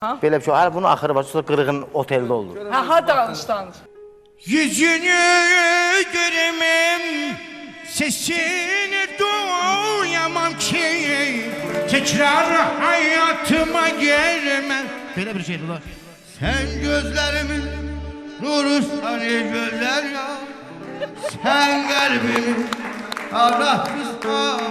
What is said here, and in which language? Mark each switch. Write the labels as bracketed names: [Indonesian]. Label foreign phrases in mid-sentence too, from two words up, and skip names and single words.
[Azerbaijani] Belə bir şey. Hələ bunun axırı var. Sonra qırığın oteldə olur. Ha danış. [Turkish] Yüzünü göremem, sesini duyamam ki, tekrar hayatıma gelmem. Böyle bir şeydi ulan. Sen gözlerimin nurusan gözler ya, sen kalbimi ağlatmışsan.